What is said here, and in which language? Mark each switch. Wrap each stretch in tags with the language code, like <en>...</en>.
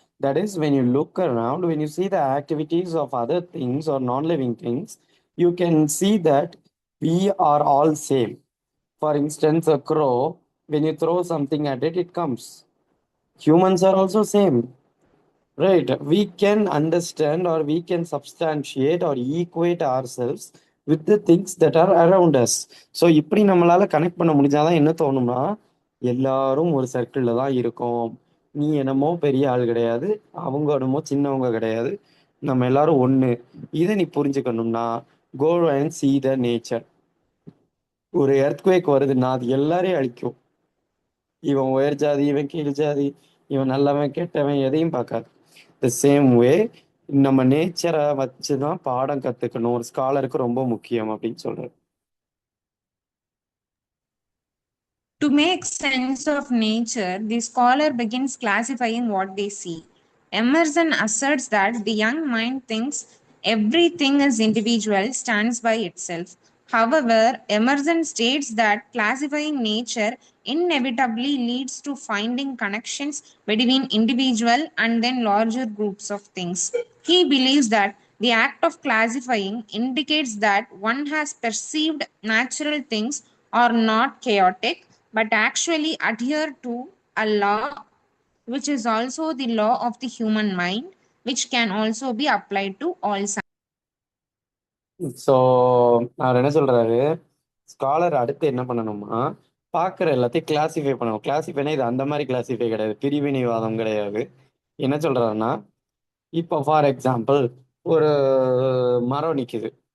<en>That is when you look around, when you see the activities of other things or non-living things, you can see that we are all same. For instance, a crow, when you throw something at it, it comes. Humans are also same. Right. We can understand or we can substantiate or equate ourselves with the things that are around us.</en> <ta>So இப்படி நம்மளால connect பண்ண முடிஞ்சாதான் என்ன தோணும்னா, எல்லாரும் ஒரு சர்க்கிளில் தான் இருக்கோம். நீ என்னமோ பெரிய ஆள் கிடையாது, அவங்க என்னமோ சின்னவங்க கிடையாது, நம்ம எல்லாரும் ஒன்று. இதை நீ புரிஞ்சுக்கணும்னா</ta> <en>go and see the nature.</en> <ta>ஒரு எர்த்குவேக் வருதுன்னா அது எல்லாரையும் அழிக்கும். இவன் உயர் ஜாதி, இவன் கீழ் ஜாதி, இவன் நல்லவன் கெட்டவன் எதையும் பார்க்காது.</ta> <en>the same way</en> <ta>நம்ம நேச்சரை வச்சு தான் பாடம் கற்றுக்கணும், ஒரு ஸ்காலருக்கு ரொம்ப முக்கியம் அப்படின்னு சொல்றாரு.</ta> <en>To make sense of nature, the scholar begins classifying what they see. Emerson asserts that the young mind thinks everything is individual, stands by itself. However, Emerson states that classifying nature inevitably leads to finding connections between individual and then larger groups of things. He believes that the act of classifying indicates that one has perceived natural things are not chaotic, but actually adhere to a law which is also the law of the human mind, which can also be applied to all science.</en> <ta>So அவர் என்ன சொல்றாரு, scholar அடுத்து என்ன பண்ணணுமா, பார்க்குற எல்லாத்தையும் classify பண்ணணும். கிளாசிஃபைனா இது அந்த மாதிரி கிளாசிஃபை கிடையாது, பிரிவினைவாதம் கிடையாது. என்ன சொல்றாருன்னா, இப்போ ஃபார் எக்ஸாம்பிள் ஒரு மரம் நிக்குது.</ta>